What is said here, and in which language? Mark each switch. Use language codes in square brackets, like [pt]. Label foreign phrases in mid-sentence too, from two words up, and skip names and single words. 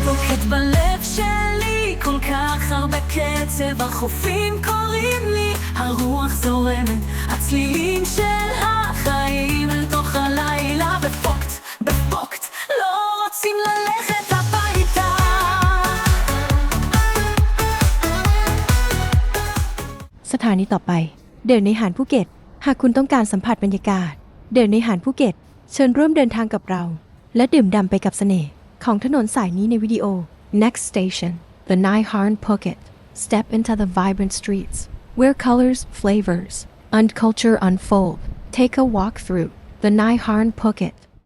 [he] דופקת בלב שלי, כל כך הרבה קצב, החופים קוראים לי, הרוח זורמת, הצלילים של החיים אל תוך הלילה, בפוקט, לא רוצים ללכת הביתה. [th] สถานีต่อไปเดินในหาดภูเก็ตหากคุณต้องการสัมผัสบรรยากาศเดินในหาดภูเก็ตเชิญร่วมเดินทางกับเราและดื่มด่ำไปกับเสน่ห์ของถนนสายนี้ในวิดีโอ [en] Next station the Nai Harn Phuket step into the vibrant streets where colors flavors and culture unfold take a walk through the Nai Harn Phuket